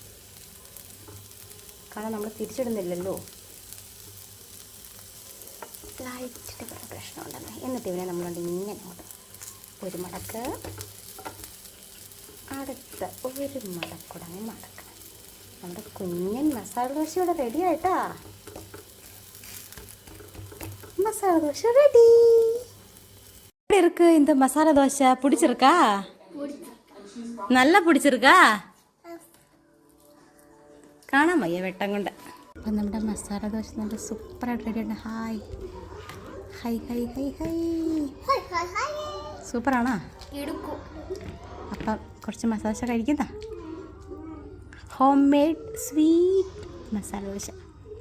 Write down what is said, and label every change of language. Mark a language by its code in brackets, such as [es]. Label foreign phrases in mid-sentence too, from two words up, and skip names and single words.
[ml] കാരണം നമ്മൾ തിരിച്ചിടുന്നില്ലല്ലോ, ലൈറ്റിൻ്റെ കുറേ പ്രശ്നമുണ്ടെന്ന്. എന്നിട്ട് ഇവനെ നമ്മളുണ്ട് ഇങ്ങനെ അങ്ങോട്ട് ഒരു മടക്ക്, അടുത്ത ഒരു മടക്കൂടെ അങ്ങ് മടക്കണം. നമ്മുടെ കുഞ്ഞൻ മസാല ദോശ ഇവിടെ റെഡി ആയിട്ടാ. [ta] மசாலா தோசை ரெடி. எப்படி இருக்கு இந்த மசாலா தோசை? பிடிச்சிருக்கா? நல்லா பிடிச்சிருக்கா? [ml] കാണാൻ വയ്യ വെട്ടം കൊണ്ട്. അപ്പം നമ്മുടെ മസാല ദോശ നല്ല സൂപ്പറായിട്ട് റെഡിയാണ്. ഹായ് ഹൈ ഹൈ ഹൈ ഹൈ, സൂപ്പറാണോ? അപ്പം കുറച്ച് മസാല ദോശ കഴിക്കുന്ന [en] home made sweet [ml] മസാല ദോശ.